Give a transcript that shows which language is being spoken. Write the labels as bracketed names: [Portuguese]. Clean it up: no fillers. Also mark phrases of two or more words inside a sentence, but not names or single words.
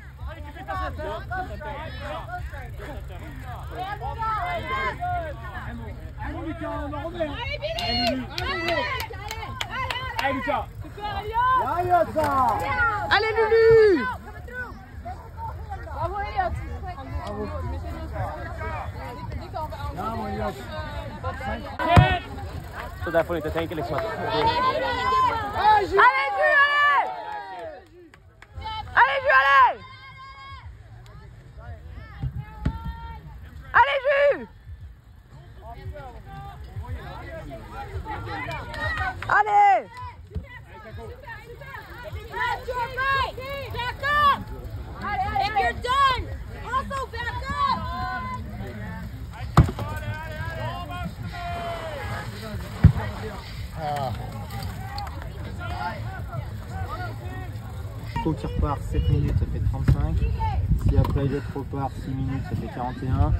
[French] Allez Lulu! Bravo Elliot! [Swedish] Så där får ni inte tänka liksom att... [French] Allez Jules, allez! Allez Jules, allez! Allez Jules! Allez! [English] Back up! If you're done, also back up! [French] Kako qui repart 7 minutes, ça fait 35. Si après Elliot repart 6 minutes, ça fait 41.